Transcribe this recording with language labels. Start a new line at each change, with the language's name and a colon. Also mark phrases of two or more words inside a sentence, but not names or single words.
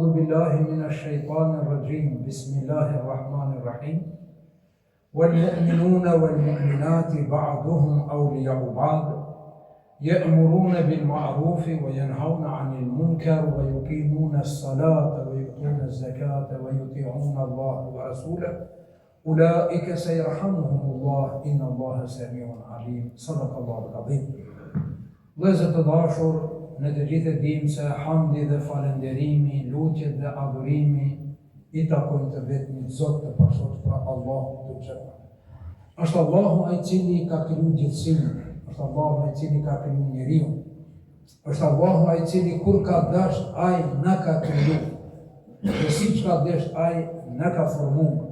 Arabic: بالله من الشيطان الرجيم بسم الله الرحمن الرحيم والمؤمنون والمؤمنات بعضهم أولياء بعض يأمرون بالمعروف وينهون عن المنكر ويقيمون الصلاة ويؤتون الزكاة ويطيعون الله ورسوله أولئك سيرحمهم الله إن الله سميع عليم. صدق الله العظيم.
Albanian: Vëllezër të dashur, në të gjithë e dim se hamdi dhe falenderimi, lutjet dhe adhurimi i takojnë të vetmit Zot të pasur pra Allahu të xhelal. Është Allahu ai cili ka kriju gjithësinë, është Allahu ai cili ka kriju njeriu, është Allahu ai cili kur ka dash ai na ka kriju, dhe siç ka dash ai na ka formuar.